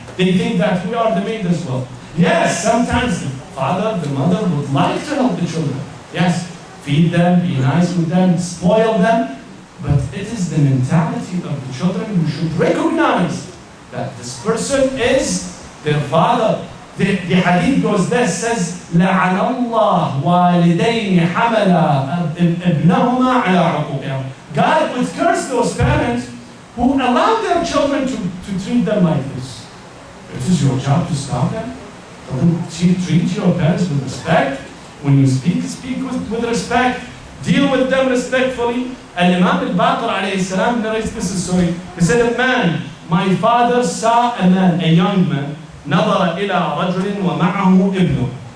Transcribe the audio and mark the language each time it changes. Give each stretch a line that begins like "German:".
English: They think that we are the maid as well. Yes, sometimes the father, the mother would like to help the children. Yes, feed them, be nice with them, spoil them. But it is the mentality of the children who should recognize that this person is their father. The hadith goes there, says,
Arabic: لَعَنَ اللَّهُ وَالِدَيْنِ حَمَلَا ابْنَهُمَا عَلَىٰ عُقُوقِهِمْ.
English: God would curse those parents who allow their children to treat them like this. It is your job to stop them. Treat your parents with respect. When you speak with respect. Deal with them respectfully. Al-Imam al-Baqir alayhi salam narrates this story. He said, a man, my father saw a man, a young man,
Arabic: نظر إلى رجل ومعه ابنه.